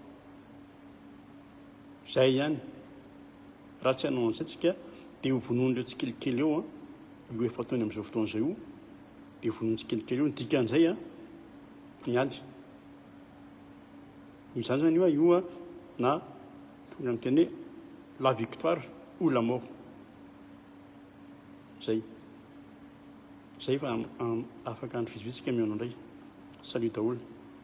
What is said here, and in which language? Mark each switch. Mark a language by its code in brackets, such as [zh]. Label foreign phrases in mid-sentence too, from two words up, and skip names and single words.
[mg] zay ihany raha tsy hanao an'izay tsika dia ho vonon'ireo tsikelikely eo io efa ataony amin'izao fotoana izay io dia vonoiny tsikelikely eo ny dikan'izay miady izany zany io na tonga amin'ny teny hoe [fr] la victoire ou la mort [mg] zay fa afaka andro vitsivitsika mihaonao indray salut daholo